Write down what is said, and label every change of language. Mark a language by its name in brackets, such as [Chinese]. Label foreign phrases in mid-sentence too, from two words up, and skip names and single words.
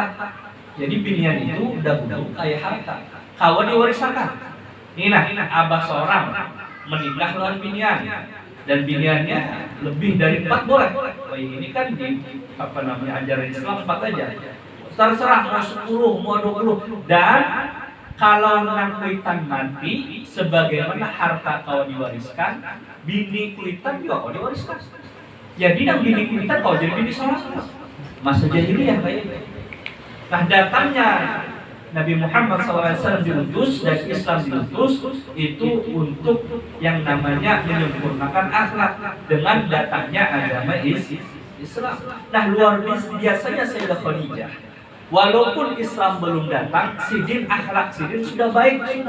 [Indonesian] Jadi binian itu dahulu kayak harta. Kawan diwariskan. Ini abah seorang menikah dengan binian dan biniannya lebih dari 4 boleh. Ini kan di ajaran Islam 4 aja. Terserah mau 10, mau 20. Dan kalau nang kuitan mati, sebagaimana harta kau diwariskan, bini kuitan juga kau diwariskan. Jadi nang bini kuitan kau jadi bini seorang. masa jahiliyah kayak itu. Nah, datangnya Nabi Muhammad SAW diutus dan Islam diutus itu untuk yang namanya menyempurnakan akhlak dengan datangnya agama Islam. Nah, luar biasanya Sayyidah Khadijah, walaupun Islam belum datang, sidin akhlak sidin sudah baik sudah.